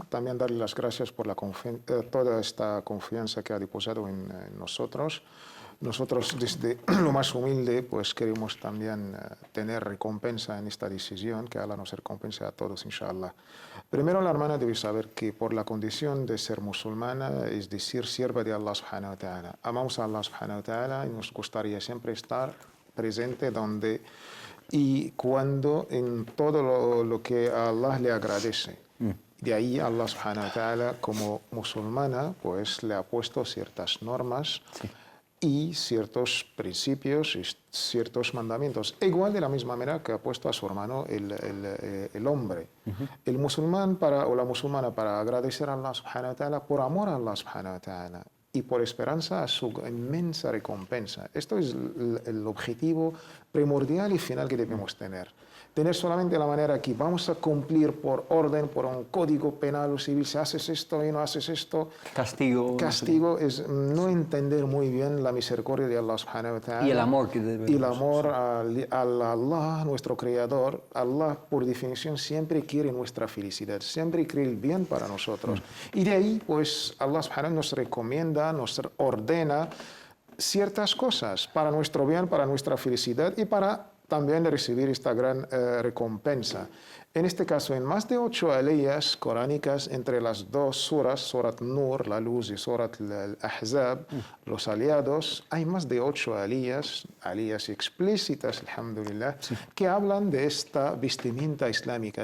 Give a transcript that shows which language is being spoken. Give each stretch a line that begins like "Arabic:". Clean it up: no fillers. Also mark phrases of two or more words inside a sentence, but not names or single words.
Spanish: También darle las gracias por toda esta confianza que ha depositado en nosotros. Nosotros desde lo más humilde pues queremos también tener recompensa en esta decisión, que Allah nos recompense a todos, inshallah. Primero la hermana debe saber que por la condición de ser musulmana, es decir, sierva de Allah
Arabic: سبحانه وتعالى,
Spanish: amamos a Allah
Arabic: سبحانه وتعالى
Spanish: y nos gustaría siempre estar presente donde y cuando en todo lo que a Allah le agradece. De ahí Allah
Arabic: سبحانه وتعالى
Spanish: como musulmana pues le ha puesto ciertas normas y ciertos principios y ciertos mandamientos. Igual de la misma manera que ha puesto a su hermano el hombre. El musulmán o la musulmana para agradecer a Allah
Arabic: سبحانه وتعالى,
Spanish: por amor a Allah
Arabic: سبحانه وتعالى
Spanish: y por esperanza a su inmensa recompensa. Esto es el objetivo primordial y final que debemos tener. Tener solamente la manera que vamos a cumplir por orden, por un código penal o civil, si haces esto y no haces esto. Castigo. Castigo es no entender muy bien la misericordia de Allah
Arabic: سبحانه وتعالى.
Spanish: Y el amor que debemos. Y el amor a Allah, nuestro Creador. Allah, por definición, siempre quiere nuestra felicidad, siempre quiere el bien para nosotros. Y de ahí, pues, Allah
Arabic: سبحانه وتعالى
Spanish: nos recomienda, nos ordena ciertas cosas para nuestro bien, para nuestra felicidad y para también recibir esta gran recompensa. En este caso, en más de 8 aleyas coránicas entre las dos suras, Surat Nur, la luz, y Surat al-Ahzab, los aliados, hay más de 8 aleyas explícitas, alhamdulillah, que hablan de esta vestimenta islámica.